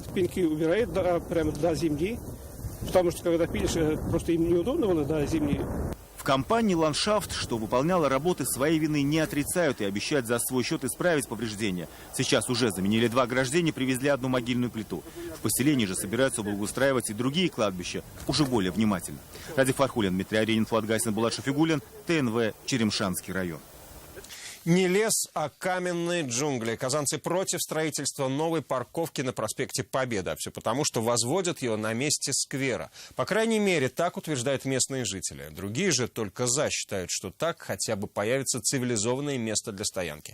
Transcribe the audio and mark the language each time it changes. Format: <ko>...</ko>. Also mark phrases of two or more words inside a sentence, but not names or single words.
<ru>Пеньки убирают прямо до земли, потому что когда пилишь, просто им неудобно было до земли. В компании «Ландшафт», что выполняла работы, своей вины не отрицают и обещают за свой счет исправить повреждения. Сейчас уже заменили 2 ограждения, привезли 1 могильную плиту. В поселении же собираются благоустраивать и другие кладбища, уже более внимательно. Радик Фархулин, Дмитрий Аренин, Фуат Гайсин, Булат Шафигуллин, ТНВ, Черемшанский район. Не лес, а каменные джунгли. Казанцы против строительства новой парковки на проспекте Победы. А все потому, что возводят ее на месте сквера. По крайней мере, так утверждают местные жители. Другие же только за считают, что так хотя бы появится цивилизованное место для стоянки.</ru>